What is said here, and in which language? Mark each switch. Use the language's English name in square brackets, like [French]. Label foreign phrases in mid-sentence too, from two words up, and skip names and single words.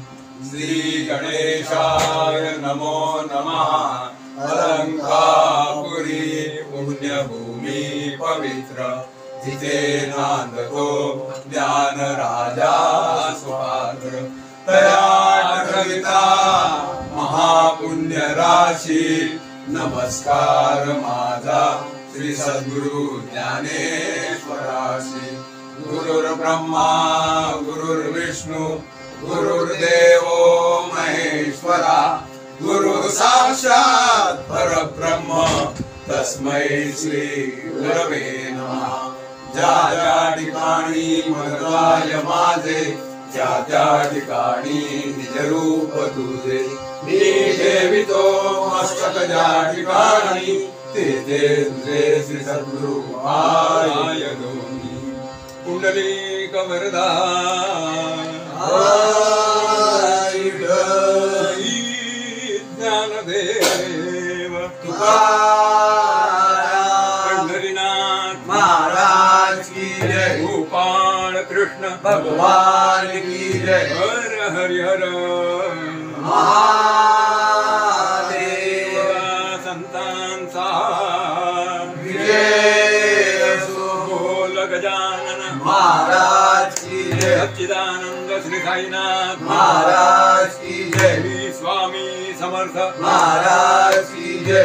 [Sanskrit] श्रीगणेशाय नमो नमः। [Marathi] अलंकापुरी पुण्यभूमि पवित्र, जितेनांदतो ज्ञानराजा सुपात्र। तया ठविता महापुण्य राशी, नमस्कार माझा श्री सद्गुरु ज्ञानेश्वराशी। [Sanskrit] गुरुर्ब्रह्मा गुरुर्विष्णु गुरुर्देवो महेश्वरा, गुरु साक्षात परब्रह्म तस्मै श्री गुरवे नमः। [Marathi] ज्या ज्या ठिकाणी मनवाय माझे, त्या त्या ठिकाणी निज रूप तुझे। मी ठेवितो मस्तक ज्या ठिकाणी, तेथे तुझे श्री सद्गुरु पाय दोन्ही। [Hindi] पुंडलिक वरदा ज्ञानदेव तुकाराम, पंढरीनाथ महाराज की जय। गोपाळ कृष्ण भगवान की जय। [Marathi] हर हरि हर महादेव। संतांचा विजय असो। [Hindi] बोल गजानन महाराज की जय। सच्चिदानंद श्री साईनाथ महाराज की जय। स्वामी समर्थ महाराज की जय।